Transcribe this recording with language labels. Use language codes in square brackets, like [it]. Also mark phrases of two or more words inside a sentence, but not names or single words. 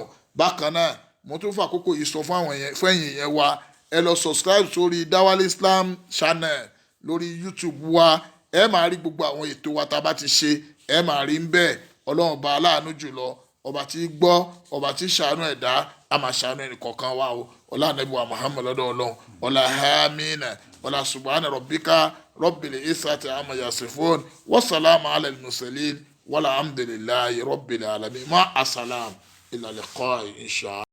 [yo] Bákan náà mo tún fà àkókò yìí sọ fún ẹ̀yin yẹn wa ẹ lọ subscribe sórí Dawal Islam channel lórí YouTube wa ẹ máa rí gbogbo àwọn ètò wa tá a bá ti ṣe ẹ máa rí ń bẹ́ẹ̀ ọlọ́run ọba aláàánú jùlọ ọba tí gbọ́ ọba tí ṣàánú ẹ̀dá a máa ṣàánú ẹnì kọ̀ọ̀kan wa o ọlá ànábì wa Muhammad lọ́dọ̀ ọlọ́run ọlá hamina ọlá [ar] سبحان ربك رب العزة عما يصفون وسلام على المرسلين والحمد لله رب العالمين مع السلامة إلى لقاء إن شاء